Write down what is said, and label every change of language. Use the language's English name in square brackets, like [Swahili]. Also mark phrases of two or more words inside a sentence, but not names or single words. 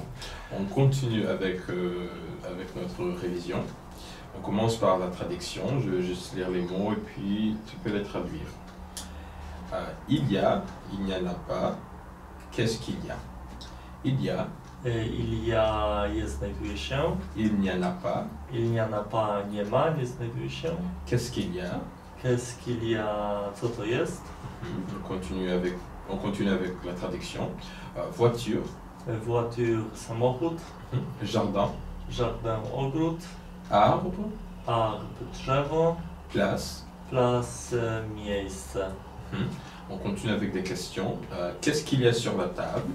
[French] On continue avec notre révision. On commence par la traduction. Je vais juste lire les mots et puis tu peux les traduire. Il y a, il n'y en a pas. Qu'est-ce qu'il y a? Il y a. Il y a, [Polish] jest, znajduje się. [French] Il n'y en a pas. Il n'y en a pas, [Polish] nie ma, nie znajduje się. [French] Qu'est-ce qu'il y a? Qu'est-ce qu'il y a, [Polish] co to jest? [French] On continue avec la traduction. Voiture. Voiture, samochód. Jardin. Jardin, ogród. Arbre. Arbre, drzewo. Place. Place, miejsce. On continue avec des questions. Qu'est-ce qu'il y a sur la table?